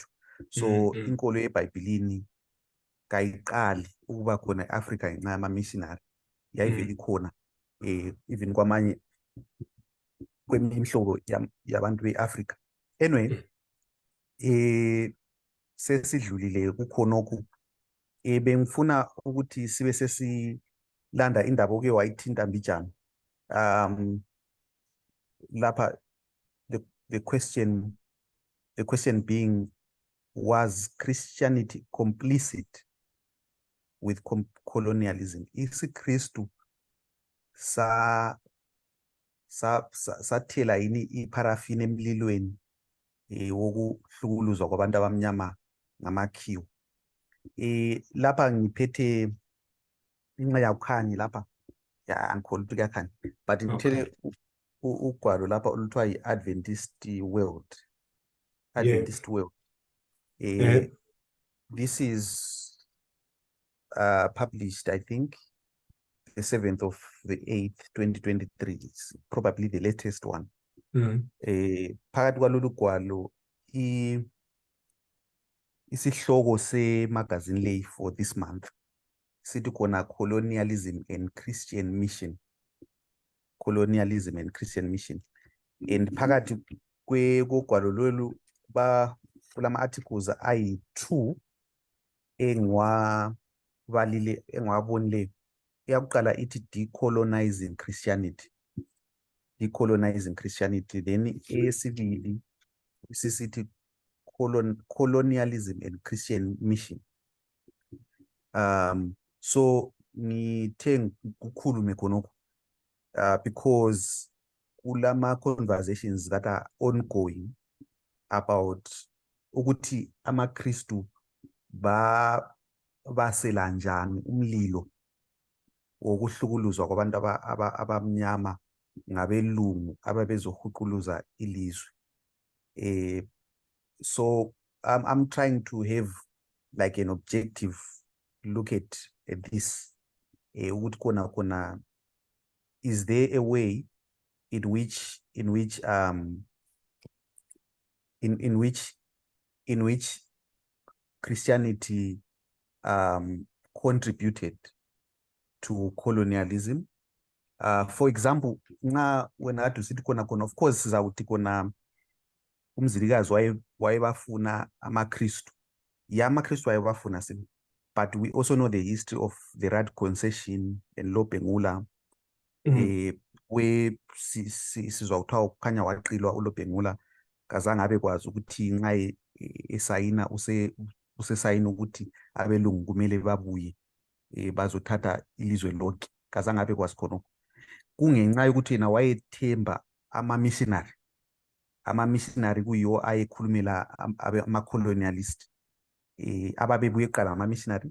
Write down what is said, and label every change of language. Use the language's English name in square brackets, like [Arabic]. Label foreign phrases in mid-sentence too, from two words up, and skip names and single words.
[North Ndebele] So inkolo yeBhayibhelini kayiqali ukuba khona e-Africa ngenxa yama-missionary, yayivele ikhona even kweminye imihlobo yabantu be-Afrika. Anyway, sesidlulile kukhonokhu. Bengifuna ukuthi sibe sesilanda indaba oke wayithinta Mbijana. [English] Lapha the question being, was Christianity complicit with colonialism? [North Ndebele] Isikrestu sathela yini iparafini emlilweni wokuhlukuluzwa kwabantu abamnyama ngamakhiwa? Lapha ngiphethe inceyakhanyi lapha, angikholwa ukuthi kuyakhanya, but ngithele ugwalo lapha oluthiwa yi-Adventist World. Adventist World. [English] This is published, I think, the 7th of the 8th, 2023. It's probably the latest one. [North Ndebele] Phakathi kwalolu gwalo isihloko semagazine leyi [English] for this month [North Ndebele] sithi khona colonialism and Christian mission. Colonialism and Christian mission. And phakathi kogwalo lolu kulama articles ayi-2 engiwabonileyo. Eyakuqala ithi decolonizing Christianity. Decolonizing Christianity. Then eyesibili sisithi colonialism and Christian mission. So ngithe kukhulume khonokho because kulama [English] conversations that are ongoing about [North Ndebele] ukuthi amaKristu basela njani umlilo wokuhlukuluzwa kwabantu abamnyama ngabelungu ababezohuquluza ilizwe. [English] So I'm trying to have like an objective look at this. [North Ndebele] Ukuthi kona [English] is there a way in which Christianity contributed to colonialism? For example, when I to sit kona, of course [North Ndebele] sizawuthi kona umzilikazi wayebafuna amaKristu. AmaKristu wayebafuna, [English] but we also know the history of the Rad Concession and Lobengula, where [North Ndebele] sizwa kuthiwa kukhanya waqilwa uLobengula kazange abekwazi ukuthi nxa esayina usesayina ukuthi abelungu kumele babuye bazothatha ilizwe lonke, kazange abekwazi khonokho. Kungenxa yokuthi yena wayethemba ama-missionary kuyiwo ayekhulumela ama-colonialist ababebuye kuqala ama-missionary.